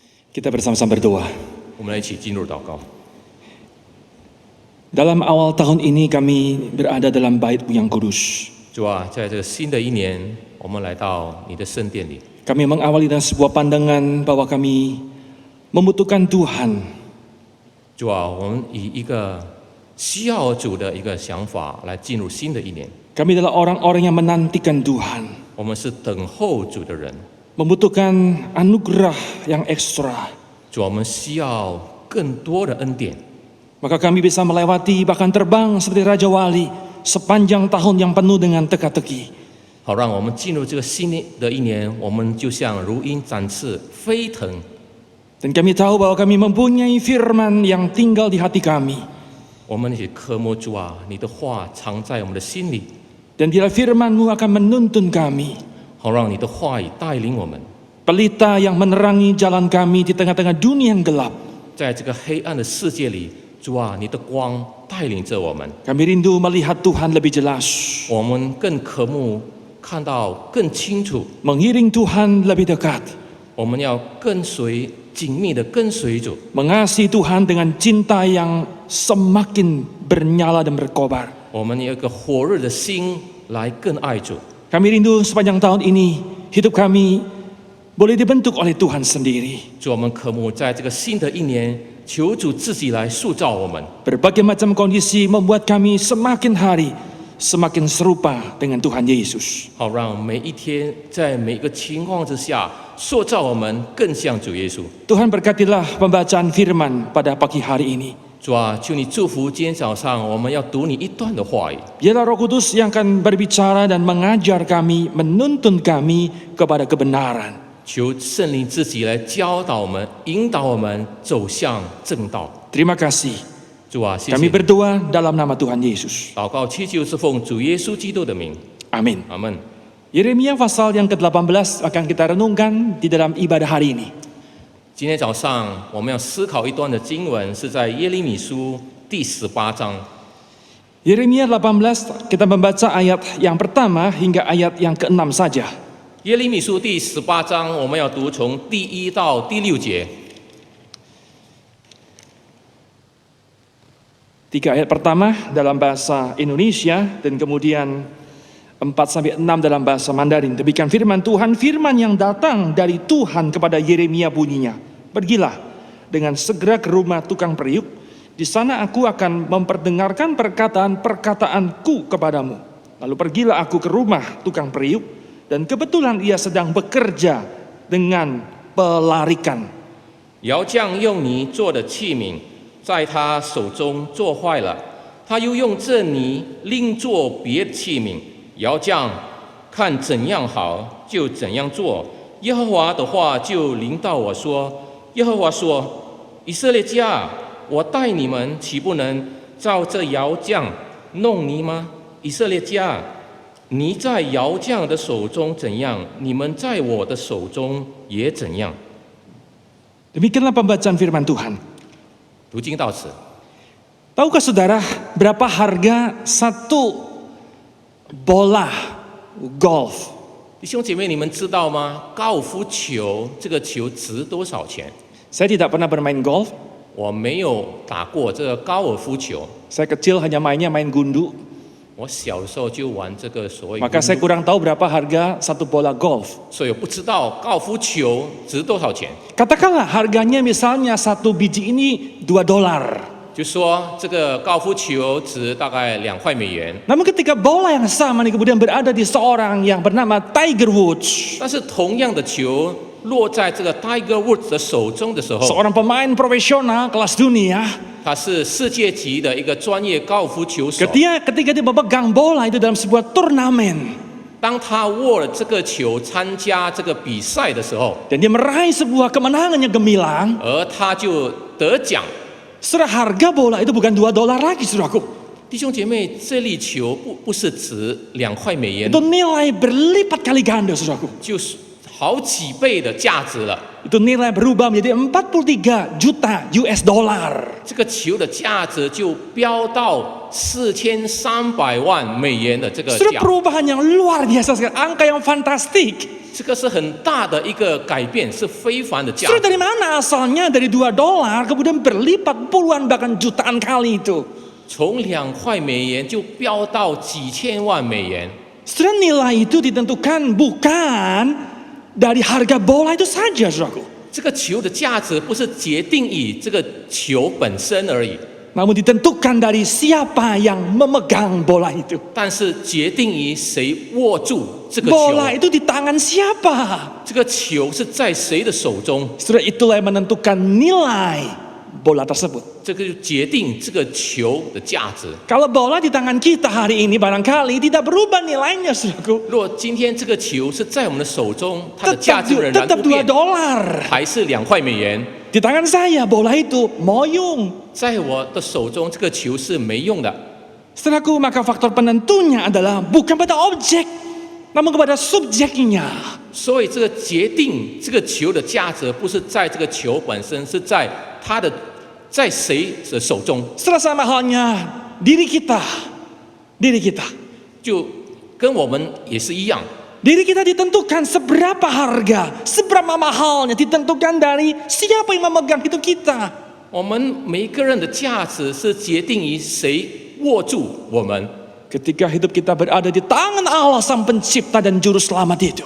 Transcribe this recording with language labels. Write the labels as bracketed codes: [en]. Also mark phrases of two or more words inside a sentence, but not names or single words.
[id] Kita bersama-sama berdoa. [zh] 我们来一起进入祷告。 [id] Dalam awal tahun ini kami berada dalam bait-Mu yang kudus. [zh] 主啊，在这个新的一年，我们来到你的圣殿里。 [id] Kami mengawali dengan sebuah pandangan bahwa kami membutuhkan Tuhan. [zh] 主啊，我们以一个需要主的一个想法来进入新的一年。 [id] Kami adalah orang-orang yang menantikan Tuhan, [zh] 我们是等候主的人。 [id] membutuhkan anugerah yang ekstra. [zh] 主啊，我们需要更多的恩典。 [id] Maka kami bisa melewati bahkan terbang seperti Raja Wali sepanjang tahun yang penuh dengan teka-teki. [zh] 好，让我们进入这个新的一年，我们就像如鹰展翅飞腾。 [id] Dan kami tahu bahwa kami mempunyai firman yang tinggal di hati kami. [zh] 我们一起渴慕主啊，你的话藏在我们的心里， [id] Dan bila firman-Mu akan menuntun kami, [zh] 好让你的话语带领我们， [id] pelita yang menerangi jalan kami di tengah-tengah dunia yang gelap. [zh] 在这个黑暗的世界里，主啊，你的光带领着我们。 [id] Kami rindu melihat Tuhan lebih jelas, [zh] 我们更渴慕看到更清楚， [id] mengiring Tuhan lebih dekat, [zh] 我们要跟随紧密的跟随主， [id] mengasihi Tuhan dengan cinta yang semakin bernyala dan berkobar. [zh] 我们有一个火热的心来更爱主。 [id] Kami rindu sepanjang tahun ini hidup kami boleh dibentuk oleh Tuhan sendiri. [zh] 主，我们渴慕在这个新的一年，求主自己来塑造我们。 [id] Berbagai macam kondisi membuat kami semakin hari semakin serupa dengan Tuhan Yesus. [zh] 好，让每一天在每一个情况之下，塑造我们更像主耶稣。 [id] Tuhan berkatilah pembacaan firman pada pagi hari ini. [zh] 主啊，求你祝福今天早上我们要读你一段的话语。 [id] Biarlah Roh Kudus yang akan berbicara dan mengajar kami, menuntun kami kepada kebenaran. [zh] 求圣灵自己来教导我们，引导我们走向正道。 [id] Terima kasih. [zh] 主啊，谢谢 [id] Kami [zh] 你。 [id] berdoa dalam nama Tuhan Yesus. [zh] 祷告祈求是奉主耶稣基督的名， [id] Amin. [zh] 阿门。 [id] Yeremia pasal yang ke-18 akan kita renungkan di dalam ibadah hari ini. [zh] 今天早上我们要思考一段的经文，是在耶利米书第18章。 [id] Yeremia 18 kita membaca ayat yang pertama hingga ayat yang ke-6 saja. [zh] 耶利米书第18章，我们要读从第1到第6节。 [id] 3 ayat pertama dalam bahasa Indonesia dan kemudian 4 sampai 6 dalam bahasa Mandarin. Demikian firman Tuhan, firman yang datang dari Tuhan kepada Yeremia bunyinya. Pergilah dengan segera ke rumah tukang periuk. Di sana aku akan memperdengarkan perkataan-perkataanku kepadamu. Lalu pergilah aku ke rumah tukang periuk, dan kebetulan ia sedang bekerja dengan pelarikan. [zh] 窑匠用泥做的器皿，在他手中做坏了，他又用这泥另做别的器皿。窑匠看怎样好，就怎样做。耶和华的话就临到我说：“耶和华说，以色列家，我待你们岂不能照这窑匠弄泥吗？以色列家，泥在窑匠的手中怎样，你们在我的手中也怎样。” [id] Demikianlah pembacaan firman Tuhan. [zh] 读经到此。 [id] Tahukah saudara berapa harga satu bola golf? [zh] 弟兄姐妹，你们知道吗？高尔夫球这个球值多少钱？ [id] Saya tidak pernah bermain golf. [zh] 我没有打过这个高尔夫球， [id] Saya kecil hanya mainnya main gundu. [zh] 我小的时候就玩这个所谓 [id] Maka saya kurang tahu berapa harga satu bola golf. [zh] 所以我不知道高尔夫球值多少钱。 [id] Katakanlah harganya misalnya satu biji ini $2. [zh] 就说这个高尔夫球值大概2块美元， [id] Namun ketika bola yang sama ini kemudian berada di seorang yang bernama Tiger Woods, [zh] 但是同样的球落在这个 Tiger Woods 的手中的时候， [id] seorang pemain profesional kelas dunia, [zh] 他是世界级的一个专业高尔夫球手。 [id] ketika dia memegang bola itu dalam sebuah turnamen [zh] 当他握了这个球参加这个比赛的时候， [id] dan dia meraih sebuah kemenangan yang gemilang, [zh] 而他就得奖。 [id] saudara, harga bola itu bukan $2 lagi, saudaraku. [zh] 弟兄姐妹，这粒球不是值2块美元， [id] Itu nilai berlipat kali ganda, saudaraku. [zh] 就是好几倍的价值了。 [id] Itu nilai berubah menjadi 43 juta [en] US dollar. [zh] 这个球的价值就飙到4300万美元的这个 [id] Sudah [zh] 价。 [id] perubahan yang luar biasa sekali, angka yang fantastik. [zh] 这个是很大的一个改变，是非凡的价 [id] Saudara [zh] 值。 [id] dari mana asalnya? Dari $2 kemudian berlipat puluhan bahkan jutaan kali itu. [zh] 从2块美元就飙到几千万美元。 [id] Saudara, nilai itu ditentukan bukan dari harga bola itu saja, saudaraku. [zh] 这个球的价值不是决定于这个球本身而已， [id] Namun ditentukan dari siapa yang memegang bola itu. [zh] 但是决定于谁握住这个球。 [id] Bola itu di tangan siapa? [zh] 这个球是在谁的手中， [id] Saudara, itulah yang menentukan nilai bola tersebut. [zh] 这个就决定这个球的价值。 [id] Kalau bola di tangan kita hari ini barangkali tidak berubah nilainya, saudaraku. [zh] 若今天这个球是在我们的手中，它的价 [id] Tetap, [zh] 值仍然 [id] tetap [zh] 不变， [id] $2. [zh] 还是2块美元。 [id] Di tangan saya bola itu moyung. [zh] 在我的手中，这个球是没用的。 [id] Saudaraku, maka faktor penentunya adalah bukan pada objek, namun kepada subjeknya. [zh] 所以这个决定这个球的价值，不是在这个球本身，是在它的在谁的手中。 [id] Setelah sama halnya diri kita. Diri kita. [zh] 就跟我们也是一样， [id] Diri kita ditentukan seberapa harga, seberapa mahalnya ditentukan dari siapa yang memegang hidup kita. [zh] 我们每一个人的价值是决定于谁握住我们。 [id] Ketika hidup kita berada di tangan Allah Sang Pencipta dan Juru Selamat itu.